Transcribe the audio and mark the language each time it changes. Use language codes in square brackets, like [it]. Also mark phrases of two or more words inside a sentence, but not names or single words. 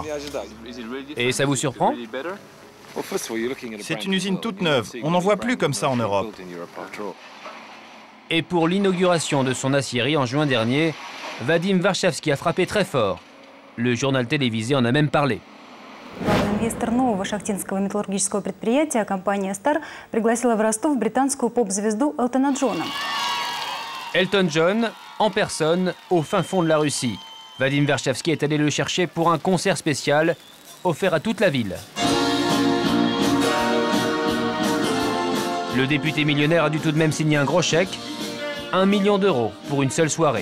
[fr] Et ça vous surprend? C'est une usine toute neuve, on n'en voit plus comme ça en Europe. Et pour l'inauguration de son aciérie en juin dernier, Vadim Varchavsky a frappé très fort. Le journal télévisé en a même parlé. [ru] Инвестор нового шахтинского металлургического предприятия, компания Star, пригласила в Ростов британскую поп-звезду Элтона Джона. [fr] Elton John, en personne, au fin fond de la Russie. Vadim Varchavsky est allé le chercher pour un concert spécial offert à toute la ville. Le député millionnaire a dû tout de même signer un gros chèque, 1 million d'euros pour une seule soirée.